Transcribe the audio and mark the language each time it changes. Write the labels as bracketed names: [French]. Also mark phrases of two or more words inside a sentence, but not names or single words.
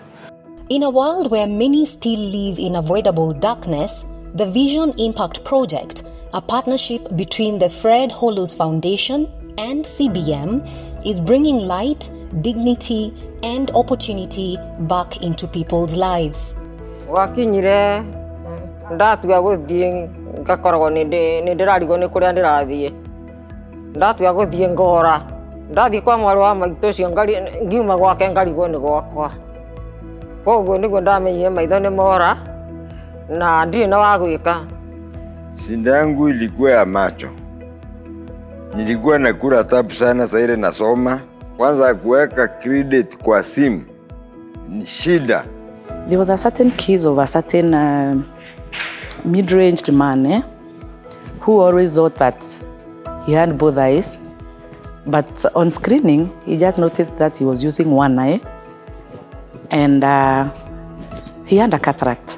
[English] In a world where many still live in avoidable darkness, the Vision Impact Project, a partnership between the Fred Hollows Foundation and CBM, is bringing light, dignity, and opportunity back into people's lives. [Kikuyu] Wakinyire ndatuga guthie ngakoragwo ni ndirarigwo ni kuria ndirathie ndatuga guthie ngora ndathie kwa mwari wa maitũ cio ngiuma gwake ngarigwo ni gwakwa koguo niguo ndamenyire maitho ni mora na ndirĩ na wa gwĩka. [Swahili] Shida yangu ilikuwa ya macho. Nilikuwa nakula tabu sana saa ile nasoma. Kwanza kuweka credit kwa simu ni shida. [English] There was a certain case of a certain mid-ranged man who always thought that he had both eyes, but on screening he just noticed that he was using one eye, and he had a cataract.